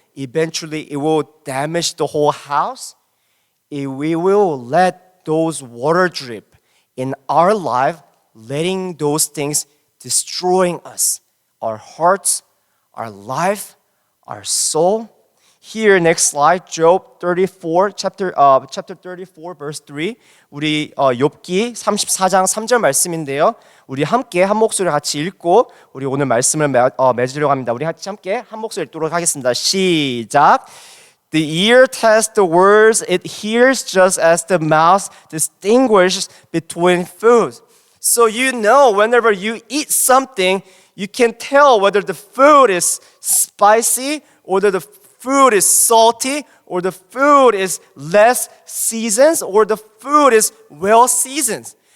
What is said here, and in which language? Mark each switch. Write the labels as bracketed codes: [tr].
[en] Eventually, it will damage the whole house. We will let those water drip in our life, letting those things destroying us, our hearts, our life, our soul. Here, next slide, Job 34, chapter 34, verse 3. [ko] 우리 욥기 34장 3절 말씀인데요. 우리 함께 한 목소리 같이 읽고 우리 오늘 말씀을 맺으려고 합니다. 우리 같이 함께 한 목소리 읽도록 하겠습니다. 시작. [en] The ear tests the words it hears just as the mouth distinguishes between foods. So you know whenever you eat something, you can tell whether the food is spicy or whether the food is salty or the food is less seasoned or the food is well seasoned.